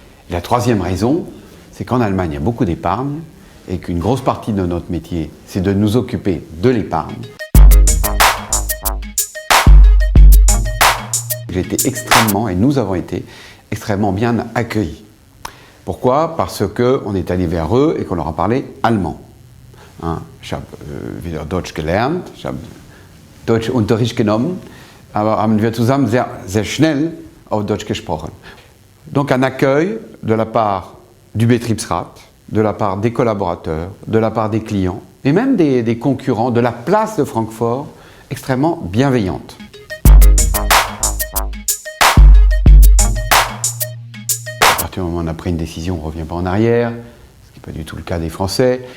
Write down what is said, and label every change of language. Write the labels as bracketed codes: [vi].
[fr] Et la troisième raison, c'est qu'en Allemagne, il y a beaucoup d'épargne et qu'une grosse partie de notre métier, c'est de nous occuper de l'épargne. J'ai été extrêmement, et nous avons été extrêmement bien accueillis. Pourquoi? Parce qu'on est allé vers eux et qu'on leur a parlé allemand. [de] Ich habe wieder Deutsch gelernt, ich habe Deutschunterricht genommen, aber haben wir zusammen sehr schnell auf Deutsch gesprochen. [fr] Donc un accueil de la part du Betriebsrat, de la part des collaborateurs, de la part des clients, et même des concurrents de la place de Francfort, extrêmement bienveillante. À partir du moment où on a pris une décision, on ne revient pas en arrière, ce qui n'est pas du tout le cas des Français.